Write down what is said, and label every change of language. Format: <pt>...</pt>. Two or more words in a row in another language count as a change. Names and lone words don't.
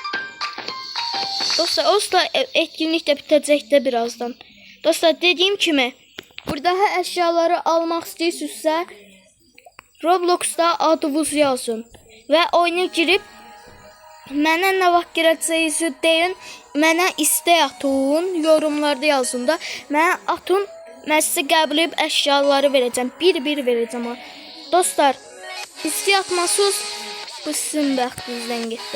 <tr>Dostlar, etkinlik de bitecek birazdan. Dostlar, dediğim kimi, burada her eşyaları almak istiyorsanız Roblox'ta adınızı yazın ve oyuna girip</tr> <az>mənə nə vaxt girəcəyinizi deyin, mənə istək atın, yorumlarda yazın da, mənə atın.</az> <tr>Ben size</tr> <az>qəbul edib əşyaları verəcəm. Bir verəcəm. Dostlar, istək atmasınız, bu sizin bəxtinizdən getdi.</az>